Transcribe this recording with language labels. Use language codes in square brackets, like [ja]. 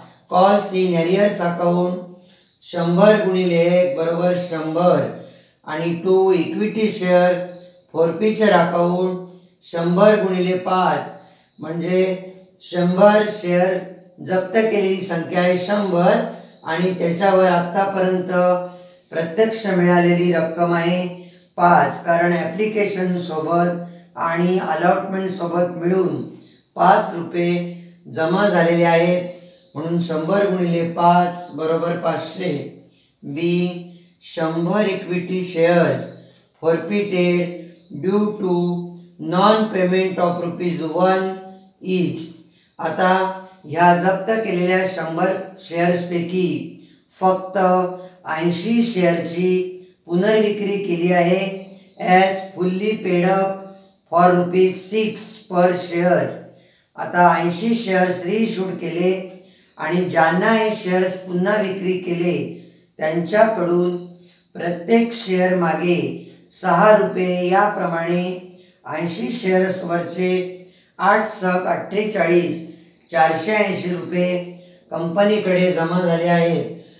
[mr] Calls in arrears account 100 गुणिले 1 बरोबर 100 आणि to equity share forfeiture account 100 गुणिले 5 म्हणजे 100 शेअर जप्त केलेली संख्या आहे 100 आणि त्याच्यावर आत्तापर्यंत प्रत्यक्ष मिळालेली रक्कम आहे 5. कारण ॲप्लिकेशन सोबत आणि अलॉटमेंट सोबत मिळून 5 रुपये जमा झालेले आहेत. म्हणून 100 गुणिले 5 बरोबर 500. [en] B 100 equity shares forfeited due to non payment of ₹1 each. [mr] आता ह्या जप्त केलेल्या 100 शेअर्सपैकी फक्त 80 शेअरची पुनर्विक्री केली आहे [en] As fully paid up for ₹6 per share. [mr] आता 80 शेअर्स रिइश्यूड केले आणि ज्यांना हे शेअर्स पुन्हा विक्री केले त्यांच्याकडून प्रत्येक शेअर मागे 6 रुपये याप्रमाणे 80 शेअर्सवरचे 8 × 48 480 रुपये कंपनीकडे जमा झाले आहेत.